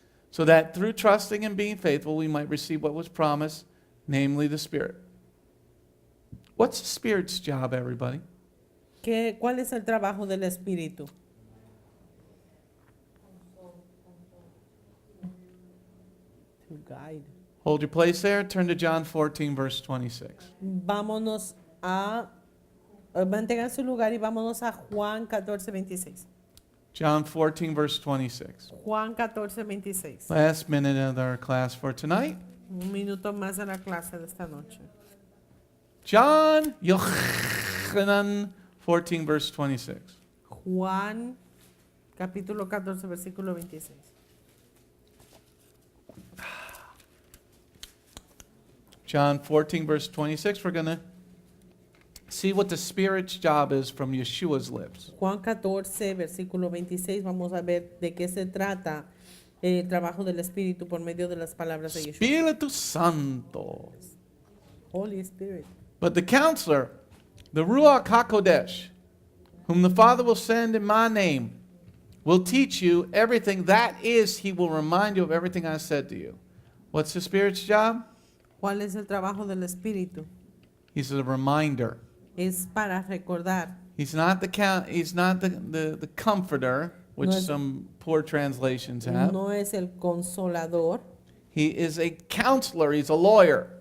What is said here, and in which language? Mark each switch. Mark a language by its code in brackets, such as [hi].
[en] So that through trusting and being faithful we might receive what was promised, namely the Spirit. What's the Spirit's job, everybody? [es] ¿Cuál es el trabajo del espíritu? [en] To guide. Hold your place there. Turn to John 14, verse 26. [es] Vámonos a mantengan su lugar y vámonos a Juan 14:26. [en] John 14, verse 26. [es] Juan 14:26. [en] Last minute of our class for tonight. [es] Un minuto más en la clase de esta noche. [en] John Yochanan 14, verse 26. [es] Juan capítulo 14 versículo 26. [en] John 14, verse 26. We're going to see what the Spirit's job is from Yeshua's lips. [es] Juan 14 versículo 26. Vamos a ver de qué se trata el trabajo del espíritu por medio de las palabras de Yeshua. Espíritu Santo. [en] Holy Spirit. But the counselor, the Ruach HaKodesh, whom the Father will send in my name, will teach you everything. That is, he will remind you of everything I said to you. What's the Spirit's job? [es] ¿Cuál es el trabajo del espíritu? [en] He's a reminder. [es] Es para recordar. [en] He's not the comforter, which [es] No es- [en] some poor translations have. [es] No es el consolador. [en] He is a counselor. He's a lawyer.